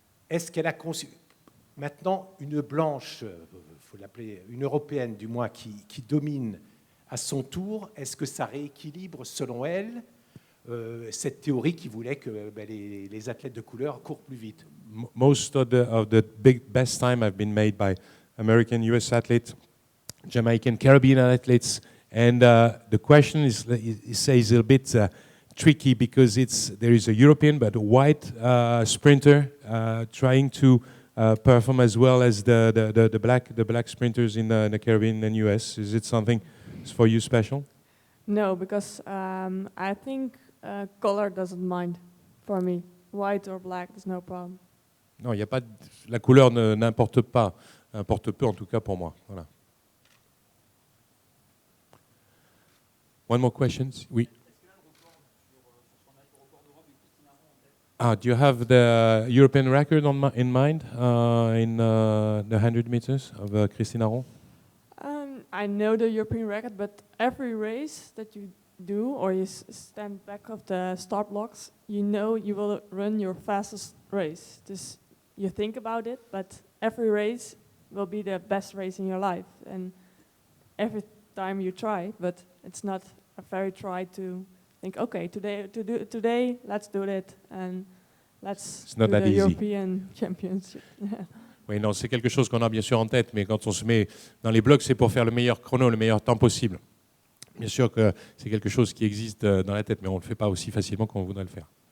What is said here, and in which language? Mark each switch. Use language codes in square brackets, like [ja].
[fr] Est-ce qu'elle a conçu maintenant une blanche, faut l'appeler une européenne du moins, qui domine à son tour? Est-ce que ça rééquilibre, selon elle, cette théorie qui voulait que les athlètes de couleur courent plus vite? [en] Most of the best time have been made by American, US athletes, Jamaican, Caribbean athletes, and the question is a bit tricky because there is a European but a white sprinter trying to perform as well as the black sprinters in the Caribbean and US. Is it something for you special? No, because I think color doesn't mind for me. White or black is no problem. [fr] Non, il y a pas la couleur n'importe pas, importe peu en tout cas pour moi. Voilà. [en] One more question? Oui. Do you have the European record in mind in the 100 meters of Christine Aron? I know the European record, but every race that you do, or you stand back of the start blocks, you know you will run your fastest race. Just you think about it, but every race will be the best race in your life, and every time you try, but it's not a very try to think, okay, today, let's do it, and let's do the European Championship. [fr] Oui, non, c'est quelque chose qu'on a bien sûr en tête, mais quand on se met dans les blocs, c'est pour faire le meilleur chrono, le meilleur temps possible. Bien sûr que c'est quelque chose qui existe dans la tête, mais on ne le fait pas aussi facilement qu'on voudrait le faire.